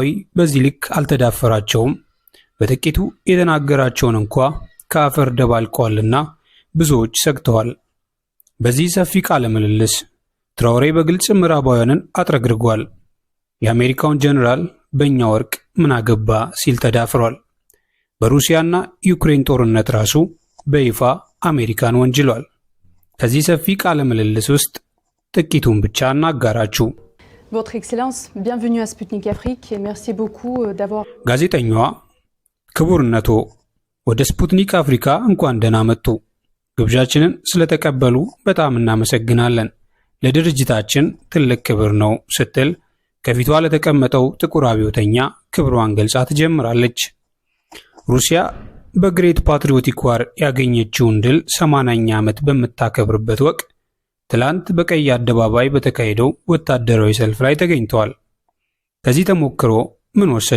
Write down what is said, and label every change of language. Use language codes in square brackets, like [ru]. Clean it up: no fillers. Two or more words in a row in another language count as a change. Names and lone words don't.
[am] በዚህ ልክ አልተዳፈራቸውም፣ በጥቂቱ የተናገራቸውን እንኳ ከአፈር ደባልቀዋልና ብዙዎች ሰግተዋል። በዚህ ሰፊ ቃለ ምልልስ ትራኦሬ በግልጽ ምዕራባውያንን አጥረግርጓል። የአሜሪካውን ጀነራል በእኛ ወርቅ ምን አገባ ሲል ተዳፍሯል። በሩሲያና ዩክሬን ጦርነት ራሱ በይፋ አሜሪካን ወንጅሏል። ከዚህ ሰፊ ቃለ ምልልስ ውስጥ ጥቂቱን ብቻ እናጋራችሁ። [fr] Votre Excellence, bienvenue à Sputnik Afrique et merci beaucoup d'avoir [am] ጋዜጠኛዋ ክቡርነቶ ወደ ስፑትኒክ አፍሪካ እንኳን ደህና መጡ። ግብዣችንን ስለተቀበሉ በጣም እናመሰግናለን። ለድርጅታችን ትልቅ ክብር ነው ስትል ከፊቷ ለተቀመጠው ጥቁር አብዮተኛ ክብሯን ገልጻ ትጀምራለች። ሩሲያ በግሬት ፓትሪዮቲክ ዋር ያገኘችውን ድል 80ኛ ዓመት በምታከብርበት ወቅት ትላንት በቀይ አደባባይ በተካሄደው ወታደራዊ ሰልፍ ላይ ተገኝተዋል። ከዚህ ተሞክሮ ምን ወሰዱ?